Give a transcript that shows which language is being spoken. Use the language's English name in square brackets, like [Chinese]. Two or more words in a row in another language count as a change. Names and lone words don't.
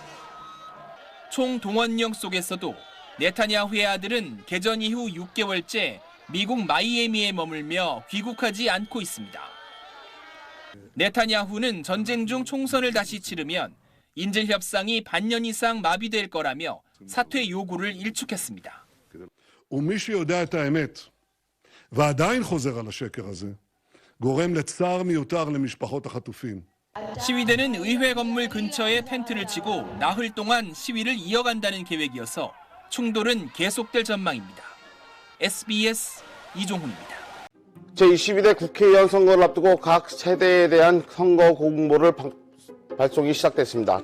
[Korean] 총동원령 속에서도 네타냐후의 아들은 개전 이후 6개월째 미국 마이애미에 머물며 귀국하지 않고 있습니다. 네타냐후는 전쟁 중 총선을 다시 치르면 인질 협상이 반년 이상 마비될 거라며 사퇴 요구를 일축했습니다. [Hebrew] ומי שיודע את האמת ועדיין חוזר על השקר הזה גורם לצער מיותר למשפחות החטופים. [Korean] 시위대는 의회 건물 근처에 텐트를 치고 나흘 동안 시위를 이어간다는 계획이어서 충돌은 계속될 전망입니다. SBS 이종훈입니다. 제22대 국회의원 선거를 앞두고 각 세대에 대한 선거 공보를 발송이 시작됐습니다.